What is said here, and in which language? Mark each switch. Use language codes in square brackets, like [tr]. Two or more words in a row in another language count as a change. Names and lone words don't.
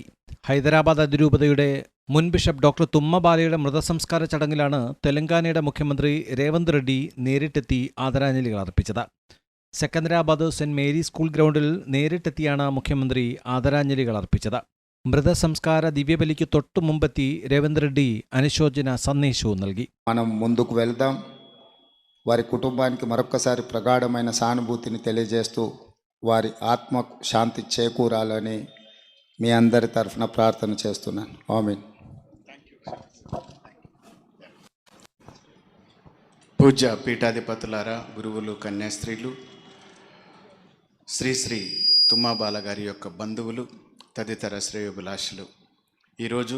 [ml] ഹൈദരാബാദ് അതിരൂപതയുടെ മുൻ ബിഷപ്പ് ഡോക്ടർ തുമ്മബാലയുടെ മൃതസംസ്കാര ചടങ്ങിലാണ് തെലങ്കാനയുടെ മുഖ്യമന്ത്രി രേവന്ത് റെഡ്ഡി നേരിട്ടെത്തി ആദരാഞ്ജലികൾ അർപ്പിച്ചത്. സെക്കന്ദരാബാദ് സെന്റ് മേരി സ്കൂൾ ഗ്രൗണ്ടിൽ നേരിട്ടെത്തിയാണ് മുഖ്യമന്ത്രി ആദരാഞ്ജലികൾ അർപ്പിച്ചത്. മൃതസംസ്കാര ദിവ്യബലിക്ക് തൊട്ടു മുമ്പെത്തി രേവന്ത് റെഡ്ഡി അനുശോചന സന്ദേശവും നൽകി. [te] మనం ముందుకు వెళ్దాం. వారి కుటుంబానికి మరొక్కసారి ప్రగాఢమైన సానుభూతిని తెలియజేస్తూ వారి ఆత్మకు శాంతి చేకూరాలని మీ అందరి తరఫున ప్రార్థన చేస్తున్నాను. ఆమేన్. పూజ్య పీఠాధిపతులారా, గురువులు, కన్యాస్త్రీలు, శ్రీ శ్రీ తుమ్మబాల గారి యొక్క బంధువులు, తదితర శ్రేయోభిలాషులు, ఈరోజు